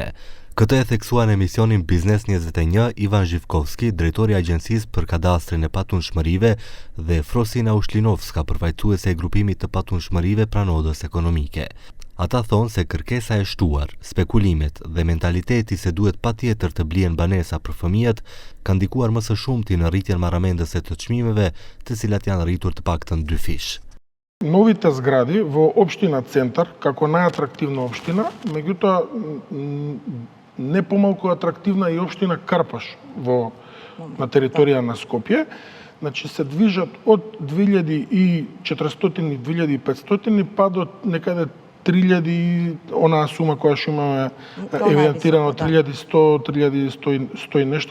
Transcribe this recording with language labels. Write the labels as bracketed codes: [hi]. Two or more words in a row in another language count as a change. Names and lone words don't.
[sq] Këtë e theksua në emisionin Biznes 21 Ivan Zhivkovski, drejtori i Agjencisë për Kadastrin e Patunshmërive, dhe Frosina Ushlinovska, përfaqësuese e grupimit të patunshmërive pranodës ekonomike. Ata thonë se kërkesa e shtuar, spekulimet dhe mentaliteti se duhet patjetër të blihen banesa për fëmijët kanë ndikuar më së shumti në rritjen marramendëse të çmimeve, të cilat janë rritur të paktën 2 fish. [mk] Новите згради во општина Центар, како најатрактивна општина, меѓутоа не помалку атрактивна и општина Карпаш на територија на Скопје. Значи се движат од 2400-2500 па до некаде 3000, онаа сума која што имаме евидентирано 3100 и нешто.